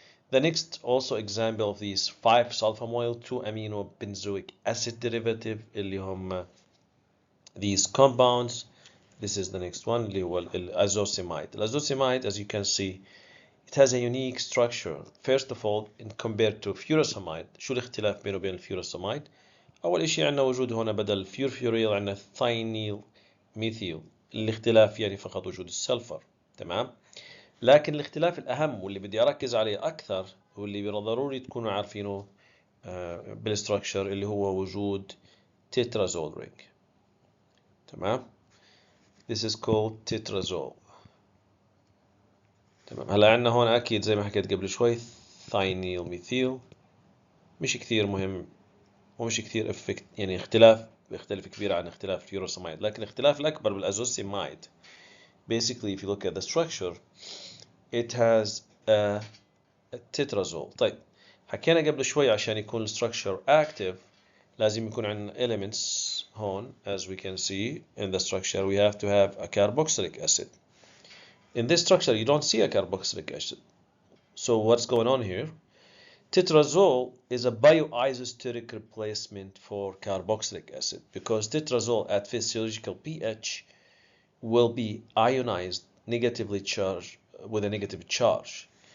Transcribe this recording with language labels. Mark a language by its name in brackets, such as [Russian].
[English] The next also example of these 5-sulfamoyl 2-amino benzoic acid derivative [Arabic] اللي هم [English] these compounds. This is the next one [Arabic] اللي هو الازوسيمايد. [English] الازوسيمايد, as you can see, it has a unique structure. First of all, in compared to furosemide, [Arabic] شو الاختلاف بينه وبين الفيوروسمايد؟ أول إشي عندنا وجود هنا بدل فيورفيوريل عندنا ثاينيل ميثيل. الاختلاف يعني فقط وجود السلفر. تمام؟ لكن الاختلاف الأهم واللي بدي أركز عليه أكثر واللي ضروري تكونوا عارفينه بالستراكشر اللي هو وجود تترازول رينج. تمام؟ [English] This is called tetrazole. [Arabic] تمام. هلا عندنا هون أكيد زي ما حكيت قبل شوي ثاينيل ميثيل، مش كثير مهم ومش كثير افكت، يعني بيختلف كبير عن اختلاف الفيوروسمايد، لكن الاختلاف الأكبر بالأزوسيمايد. [English] Basically if you look at the structure it has a tetrazole. [Arabic] طيب حكينا قبل شوي عشان يكون الستراكشر active لازم يكون عندنا elements هون. [English] As we can see in the structure we have to have a carboxylic acid. In this structure you don't see a carboxylic acid. So what's going on here? Tetrazole is a bioisosteric replacement for carboxylic acid because tetrazole at physiological pH will be ionized, negatively charged, with a negative charge.